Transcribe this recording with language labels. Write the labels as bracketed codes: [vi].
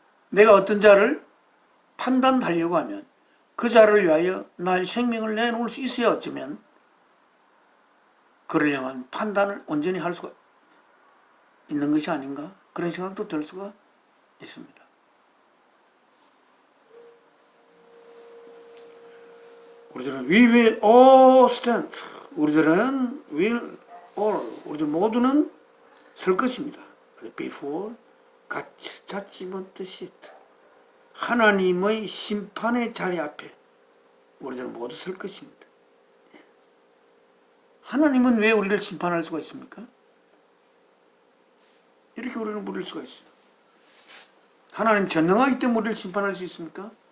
[ko] 내가 어떤 자를 판단하려고 하면 그 자를 위하여 나의 생명을 내놓을 수 있어야 어쩌면 그를 향한 판단을 온전히 할 수가 있는 것이 아닌가? 그런 생각도 들 수가 있습니다. 우리들은 [en] we will all stand. 우리들은 will all. [ko] 우리들 모두는 설 것입니다. [en] before God's judgment seat. [ko] 하나님의 심판의 자리 앞에 우리들은 모두 설 것입니다. 하나님은 왜 우리를 심판할 수가 있습니까? 이렇게 우리는 물을 수가 있어요. 하나님 전능하기 때문에 우리를 심판할 수 있습니까?